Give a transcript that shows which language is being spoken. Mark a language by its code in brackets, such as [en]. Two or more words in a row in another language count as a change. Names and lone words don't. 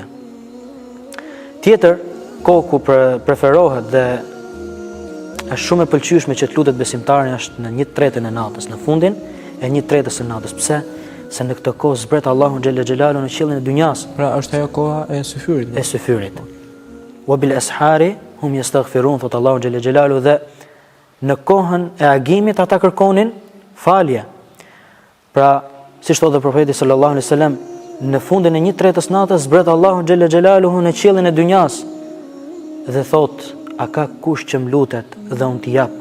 [sq] Tjetër, kohë ku preferohet dhe është shumë e pëlqyeshme që të lutet besimtari është në 1/3 e natës, në fundin e 1/3 e natës. Pse? Se në këtë kohë zbret Allahu xhalla xhelalu në qiellin e dynjas. Pra është ajo koha e syfyrit. E syfyrit. [ar] وبالأسحار هم يستغفرون, [sq] thot Allahu xhalla xhelalu, dhe në kohën e agimit ata kërkonin falje. Pra, si thot dhe profeti [ar] صلى الله عليه وسلم, [sq] në fundin e 1/3 natës zbret Allahu xhelle xhelaluhu në qiellin e dynjas dhe thot: a ka kush që më lutet dhe unë t'i jap?